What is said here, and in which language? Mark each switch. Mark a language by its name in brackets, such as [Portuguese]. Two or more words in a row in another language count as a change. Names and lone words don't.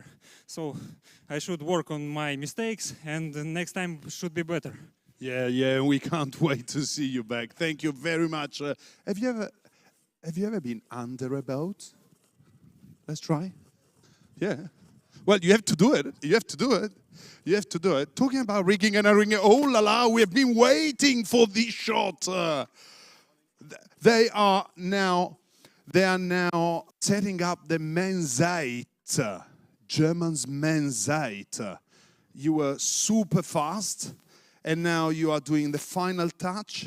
[English] So I should work on my mistakes, and the next time should be better. Yeah, we can't wait to see you back. Thank you very much. Have you ever been under a boat? Let's try. Yeah. Well, you have to do it. You have to do it. You have to do it. Talking about rigging and unrigging, oh la la, we have been waiting for this shot. They are now setting up the Menseit, German's Menseit. You were super fast, and now you are doing the final touch.